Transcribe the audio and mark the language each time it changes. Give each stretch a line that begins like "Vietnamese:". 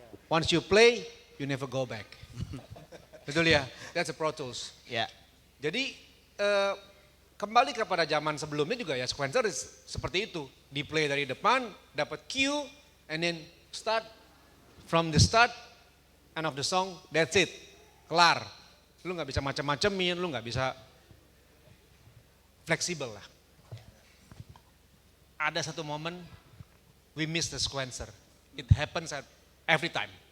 English: Once you play, you never go back.
Indonesian: Betul ya,
English: that's a Pro Tools.
Indonesian: Ya. Jadi kembali kepada zaman sebelumnya juga ya sequencer seperti itu. Di play dari depan, dapat cue,
English: and then start from the start, end of the song, that's it.
Indonesian: Kelar. Lu gak bisa macam-macamin, lu gak bisa fleksibel lah. Ada satu momen,
English: we miss the sequencer. It happens at every time.